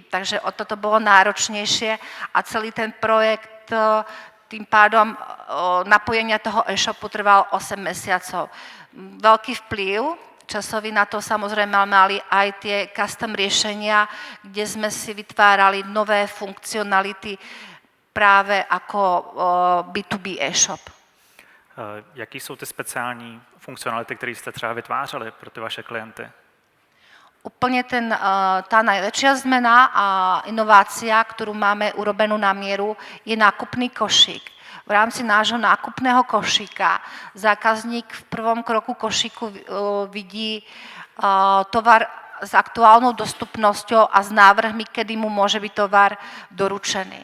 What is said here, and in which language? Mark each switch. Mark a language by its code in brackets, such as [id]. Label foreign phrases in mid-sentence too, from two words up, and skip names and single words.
[sk] Takže o toto bolo náročnejšie a celý ten projekt tým pádom napojenia toho e-shopu trval 8 mesiacov. Veľký vplyv časový na to samozrejme mali aj tie custom riešenia, kde sme si vytvárali nové funkcionality práve ako B2B e-shop. [cs] Jaký jsou ty speciální funkcionality, které jste třeba vytvářeli pro ty vaše klienty? [sk] Úplne tá najväčšia zmena a inovácia, ktorú máme urobenú na mieru, je nákupný košík. V rámci nášho nákupného košíka zákazník v prvom kroku košíku vidí tovar s aktuálnou dostupnosťou a s návrhmi, kedy mu môže byť tovar doručený.